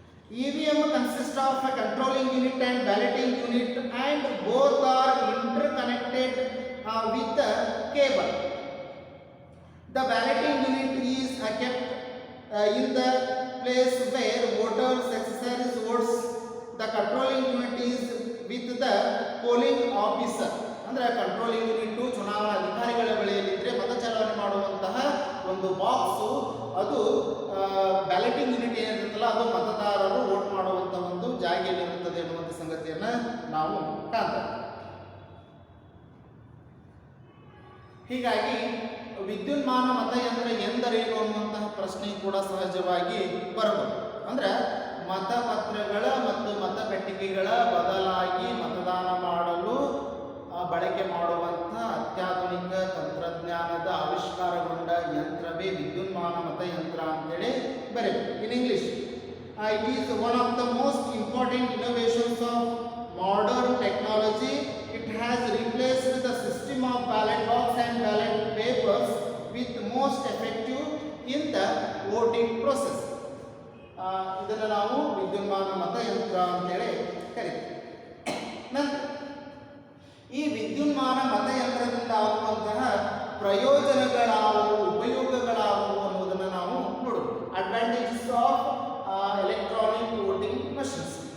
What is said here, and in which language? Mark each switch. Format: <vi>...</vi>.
<en>EVM consists of a controlling unit and balloting unit, and both are interconnected with the cable. The balloting unit is kept in the place where voters exercise votes. The controlling unit is with the polling officer.</en> <kn>ಅಂದ್ರೆ controlling unit ಚುನಾವಣಾ ಅಧಿಕಾರಿಗಳ ಬಳಿಯಲ್ಲಿದ್ದರೆ ಮತ ಚಲಾವಣೆ ಮಾಡುವಂತಹ ಒಂದು box ಅದು ಬ್ಯಾಲೆಟಿಂಗ್ unit ಏನಿರುತ್ತಲ್ಲ ಅದು ಮತದಾರರು ವೋಟ್ ಮಾಡುವಂಥ ಒಂದು ಜಾಗೆಯಲ್ಲಿರುತ್ತದೆ ಎನ್ನುವಂಥ ಸಂಗತಿಯನ್ನು ನಾವು ಕಾಣ್ತೇವೆ. ಹೀಗಾಗಿ ವಿದ್ಯುನ್ಮಾನ ಮತಯಂತ್ರ ಎಂದರೇನು ಅನ್ನುವಂತಹ ಪ್ರಶ್ನೆ ಕೂಡ ಸಹಜವಾಗಿ ಬರಬಹುದು. ಅಂದ್ರೆ ಮತಪತ್ರಗಳ ಮತ್ತು ಮತಪೆಟ್ಟಿಗೆಗಳ ಬದಲಾಗಿ ಮತದಾನ ಮಾಡಲು ಬಳಕೆ ಮಾಡುವಂತಹ ಅತ್ಯಾಧುನಿಕ ತಂತ್ರಜ್ಞಾನದ ಆವಿಷ್ಕಾರಗೊಂಡ ಯಂತ್ರವೇ ವಿದ್ಯುನ್ಮಾನ ಮತಯಂತ್ರ ಅಂತೇಳಿ ಬರೆಯಬೇಕು.</kn> <en>In English it is one of the most important innovations of modern technology. It has replaced the system of ballot box and ballot papers with most effective in the voting process.</en> <kn>ಇದನ್ನು ನಾವು ವಿದ್ಯುನ್ಮಾನ ಮತಯಂತ್ರ ಅಂತೇಳಿ ಕರಿತೀವಿ. ನಂತರ ಈ ವಿದ್ಯುನ್ಮಾನ ಮತಯಂತ್ರದಿಂದ ಆಗುವಂತಹ ಪ್ರಯೋಜನಗಳಾವುವು, ಉಪಯೋಗಗಳಾವುವು ಅನ್ನೋದನ್ನು ನಾವು ನೋಡೋಣ.</kn> <en>Advantages of electronic voting machines.</en>